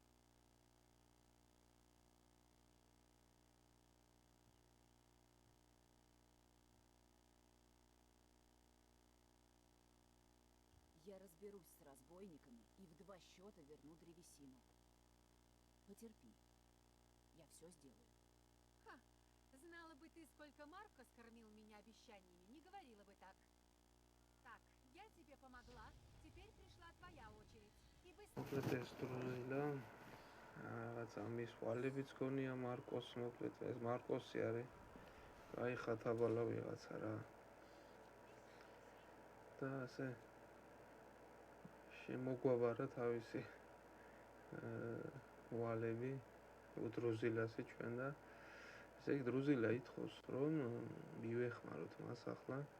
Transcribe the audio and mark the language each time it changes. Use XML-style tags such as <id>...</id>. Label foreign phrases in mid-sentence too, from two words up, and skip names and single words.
<ru>Я разберусь с разбойниками и в 2 счета верну древесину. Потерпи. Я все сделаю. Ха! Знала бы ты, сколько Маркос кормил меня обещаниями, не говорила бы так. Так, я тебе помогла. Теперь пришла твоя очередь. И быстрее.</ru> <ka>მოკლედ ეს დრუზილა რაღაცა მის ვალებიც გონია მარკოს, მოკლედ ეს მარკოსი არის. აი ხათაბალა ვიღაცა რა. და ასე შემოგვაბარა თავისი ვალები დრუზილასი ჩვენ და ესე იგი დრუზილა ითხოვს რომ მივეხმაროთ მას ახლა</ka>